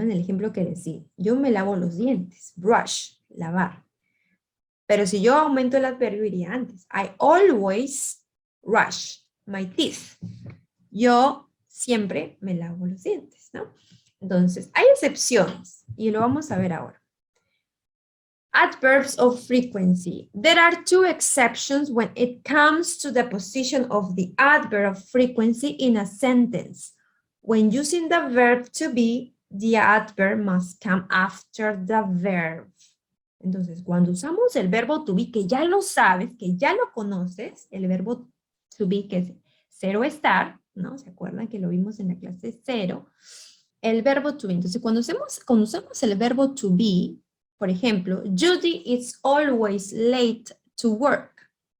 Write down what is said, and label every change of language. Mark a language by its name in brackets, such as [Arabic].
[Spanish] En el ejemplo que decía, yo me lavo los dientes, brush, lavar. Pero si yo aumento el adverbio, iría antes. [English] I always brush my teeth. [Spanish] Yo siempre me lavo los dientes, ¿no? Entonces, hay excepciones y lo vamos a ver ahora. [English] Adverbs of frequency. There are two exceptions when it comes to the position of the adverb of frequency in a sentence. When using the verb to be, the adverb must come after the verb. [Spanish] Entonces, cuando usamos el verbo to be, que ya lo sabes, que ya lo conoces, el verbo to be, que es ser o estar, ¿no? ¿Se acuerdan que lo vimos en la clase 0? El verbo to be. Entonces, cuando usamos el verbo to be, por ejemplo, [English] Judy is always late to work.